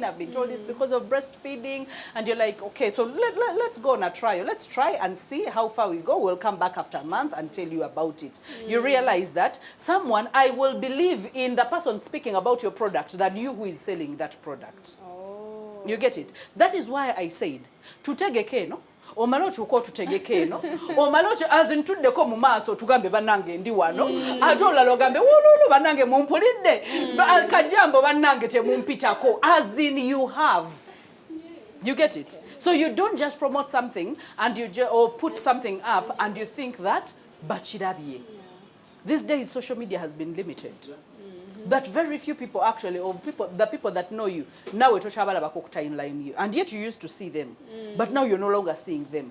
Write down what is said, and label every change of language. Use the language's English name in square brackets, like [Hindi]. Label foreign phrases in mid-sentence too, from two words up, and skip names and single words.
[English] I've been told it's because of breastfeeding. And you're like, okay, so let's go on a trial. Let's try and see how far we go. We'll come back after a month and tell you about it. You realize that I will believe in the person speaking about your product than you who is selling that product. You get it? That is why I said, [Ganda] tutegeke no, omalochi uko tutegeke no, omalochi azintuddeko mu maaso tugambe banange ndi wano, atola logambe wululu banange mumpulidde, kajambo banange temumpitako, [English] as in you have. You get it? So you don't just promote something and or put something up and you think that bachirabye. These days social media has been limited. That very few people actually, the people that know you, now we timeline you, and yet you used to see them, but now you're no longer seeing them.